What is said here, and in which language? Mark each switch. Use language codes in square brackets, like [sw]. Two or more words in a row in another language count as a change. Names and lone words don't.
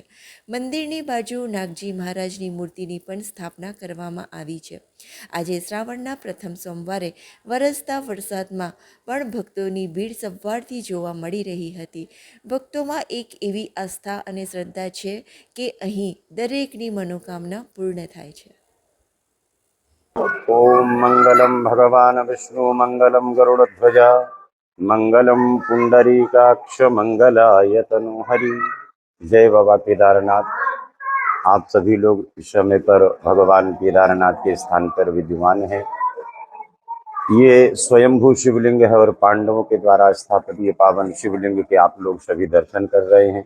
[gu] મંદિરની બાજુ નાગજી મહારાજની મૂર્તિની પણ સ્થાપના કરવામાં આવી છે. આજે શ્રાવણના પ્રથમ સોમવારે વરસતા વરસાદમાં પણ ભક્તોની ભીડ સવારથી જોવા મળી રહી હતી. ભક્તોમાં એક એવી આસ્થા અને શ્રદ્ધા છે કે અહીં દરેકની મનોકામના પૂર્ણ થાય છે. [sa] ओम मंगलम भगवान विष्णु मंगलम गरुड़ध्वज मंगलम पुंडरीकाक्ष मंगलाय तनुहरि। [hi] जय बाबा केदारनाथ। आप सभी लोग इस समय पर भगवान केदारनाथ के स्थान पर विद्यमान हैं। ये स्वयंभू शिवलिंग है और पांडवों के द्वारा स्थापित ये पावन शिवलिंग के आप लोग सभी दर्शन कर रहे हैं।